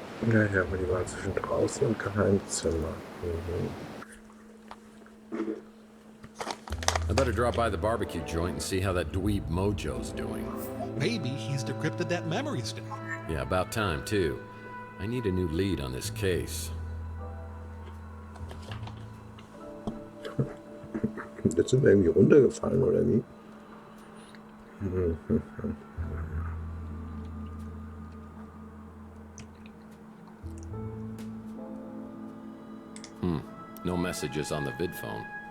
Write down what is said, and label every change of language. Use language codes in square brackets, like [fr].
[de] Ja, ja, aber die waren zwischen draußen und Geheimzimmer. [en] I better drop by the barbecue joint and see how that dweeb Mojo's doing. Maybe he's decrypted that memory stick. Yeah, about time, too. I need a new lead on this case. [de] Jetzt sind wir irgendwie runtergefallen, oder wie? [en] No messages on the vid phone.